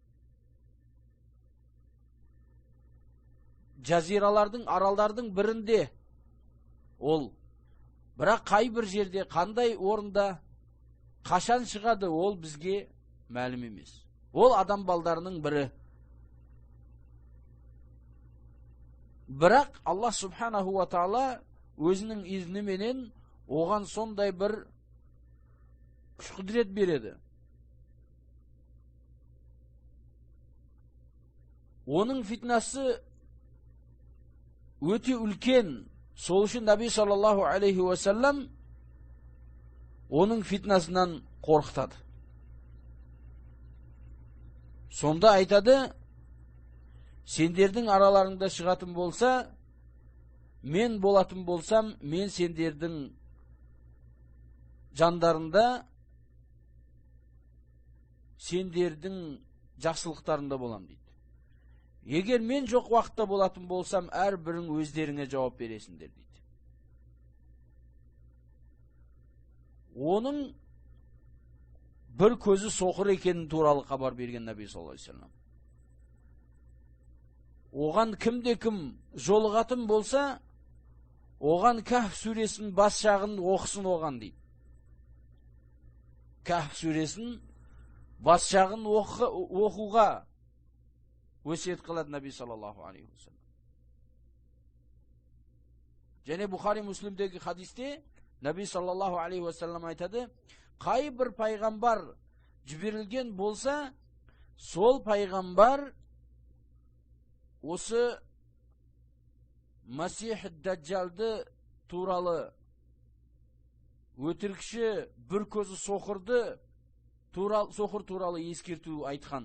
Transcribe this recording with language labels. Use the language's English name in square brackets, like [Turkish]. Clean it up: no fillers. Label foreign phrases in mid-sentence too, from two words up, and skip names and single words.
[Kazakh] Жазиралардың, аралдардың бірінде ол. Бірақ қай бір жерде, қандай орында, қашан шығады, ол бізге мәлім емес. Ол адам балдарының бірі. Бірақ Аллах [Arabic] سبحانه وتعالى [Kazakh] өзінің изніменен оған сондай бір күш-құдірет береді. Оның фитнасы өте үлкен. Сол үшін Наби [Arabic] صلى الله عليه وسلم [Kazakh] оның фитнасынан қорқытады. Сонда айтады, сендердің араларыңда шығатын болса, мен болатын болсам, мен сендердің жандарында, сендердің жақсылықтарында болам дейді. Егер мен жоқ уақытта болатын болсам, әр бірің өздеріңе жауап бересіңдер дейді. Оның бір көзі соқыр екенін туралы хабар берген Наби [Arabic] صلى الله عليه وسلم. [Kazakh] Оған кімде-кім жолығатын болса, оған Кахф сүресінің бас жағын оқысын оған дейді. Кахф сүресінің бас жағын оқуға өсиет қылады Наби [Arabic] صلى الله عليه وسلم. [Kazakh] Және Бухари Муслимдегі хадисте Наби [Arabic] صلى الله عليه وسلم [Kazakh] айтады, қай бір пайғамбар жіберілген болса, сол пайғамбар осы Масих Даджалды туралы, өтірікші бір көзі соқыр туралы ескерту айтқан.